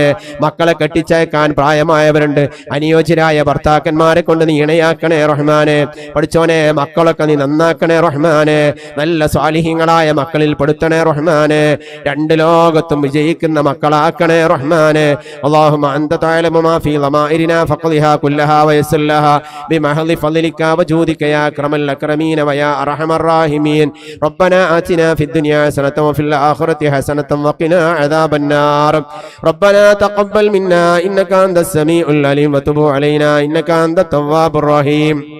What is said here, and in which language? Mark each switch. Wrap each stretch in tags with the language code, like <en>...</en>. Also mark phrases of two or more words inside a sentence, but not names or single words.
<ml>മക്കളെ കെട്ടിച്ചയക്കാൻ പ്രായമായവരുണ്ട്, അനുയോജ്യരായ ഭർത്താക്കന്മാരെ കൊണ്ട് നീ ഇണയാക്കണേ റഹ്മാനെ. പഠിച്ചോനെ മക്കളൊക്കെ നീ നന്നാക്കണേ റഹ്മാനെ. നല്ല സ്വാലിഹീങ്ങളായ മക്കളിൽ പെടുത്തണേ റഹ്മാനെ. രണ്ട് ലോകത്തും വിജയിക്കുന്ന മക്കളാക്കണേ റഹ്മാനെ.</ml> <ar>اللهم أنت تعلم ما في ضمائرنا فقضها كلها ويسر لها بمحض فضلك وجودك يا أكرم الأكرمين ويا أرحم الراحمين. ربنا آتنا في الدنيا حسنة وفي الآخرة حسنة وقنا عذاب النار. ربنا تقبل منا إنك أنت السميع العليم وتب علينا إنك أنت التواب الرحيم.</ar>